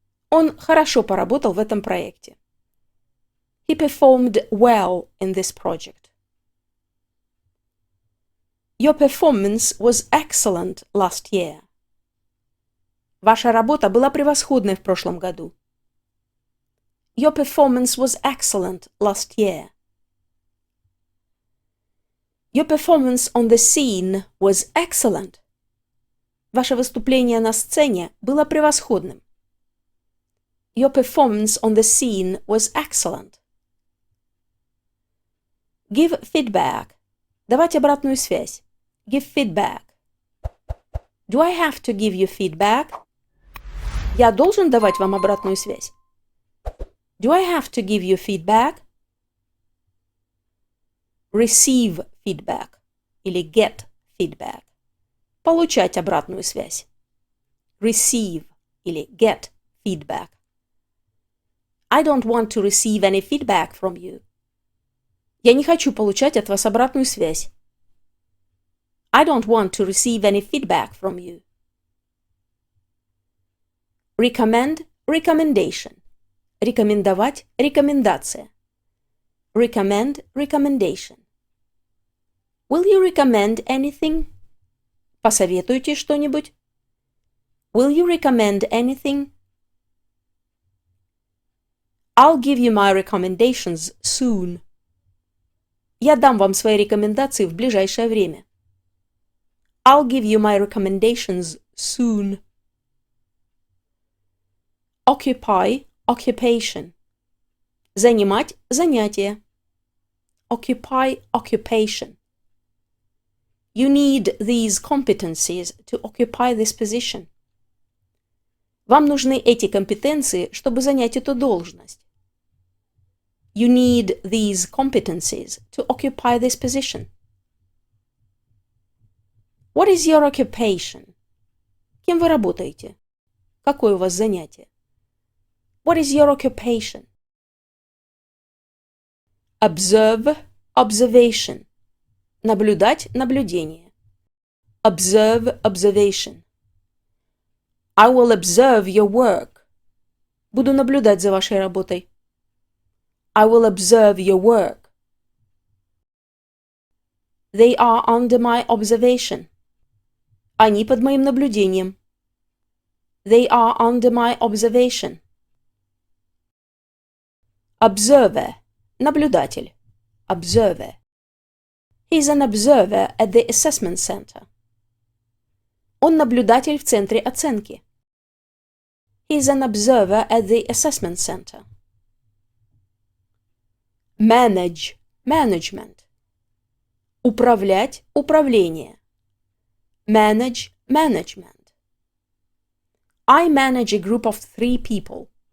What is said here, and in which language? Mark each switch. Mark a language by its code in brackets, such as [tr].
[ru] Он хорошо поработал в этом проекте. [en] He performed well in this project. Your performance was excellent last year. [ru] Ваша работа была превосходной в прошлом году. [en] Your performance was excellent last year. Your performance on the scene was excellent. [ru] Ваше выступление на сцене было превосходным. [en] Your performance on the scene was excellent. Give feedback. [ru] Давать обратную связь. [en] Give feedback. Do I have to give you feedback? [ru] Я должен давать вам обратную связь? [en] Do I have to give you feedback? Receive feedback [ru] или [en] get feedback. [ru] Получать обратную связь. [en] Receive [ru] или [en] get feedback. I don't want to receive any feedback from you. [ru] Я не хочу получать от вас обратную связь. [en] I don't want to receive any feedback from you. Recommend, recommendation. [ru] Рекомендовать, рекомендация. [en] Recommend, recommendation. Will you recommend anything? [ru] Посоветуйте что-нибудь? [en] Will you recommend anything? I'll give you my recommendations soon. [ru] Я дам вам свои рекомендации в ближайшее время. [en] I'll give you my recommendations soon. Occupy, occupation. [ru] Занимать, занятие. [en] Occupy, occupation. You need these competencies to occupy this position. [ru] Вам нужны эти компетенции, чтобы занять эту должность. [en] You need these competencies to occupy this position. What is your occupation? [ru] Кем вы работаете? Какое у вас занятие? [en] What is your occupation? Observe, observation. [ru] Наблюдать, наблюдение. [en] Observe, observation. I will observe your work. [ru] Буду наблюдать за вашей работой. [en] I will observe your work. They are under my observation. [ru] Они под моим наблюдением. [en] They are under my observation. Observer. [ru] Наблюдатель. [en] Observer. He's an observer at the assessment center. [ru] Он наблюдатель в центре оценки. [en] He's an observer at the assessment center. Manage. Management. [ru] Управлять, управление. [en] Manage, management. I manage a group of 3 people.